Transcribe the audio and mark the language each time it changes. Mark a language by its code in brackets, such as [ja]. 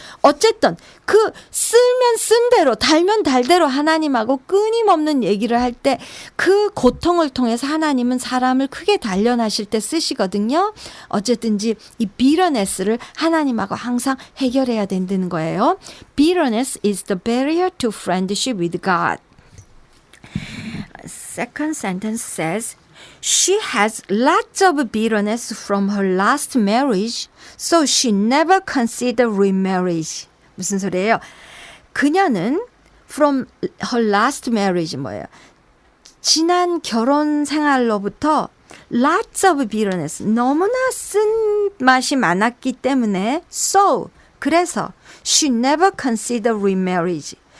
[ko] 어쨌든 그 쓸면 쓴 대로 달면 달대로 하나님하고 끊임없는 얘기를 할 때 그 고통을 통해서 하나님은 사람을 크게 단련하실 때 쓰시거든요. 어쨌든지 이 bitterness를 하나님하고 항상 해결해야 된다는 거예요. [en] Bitterness is the barrier to friendship with God. Second sentence says, she has lots of bitterness from her last marriage, so she never considered remarriage. [ko] 무슨 소리예요? 그녀는 [en] from her last marriage [ko] 뭐예요? 지난 결혼 생활로부터 [en] lots of bitterness. [ko] 너무나 쓴 맛이 많았기 때문에 [en] so 그래서 she never considered remarriage.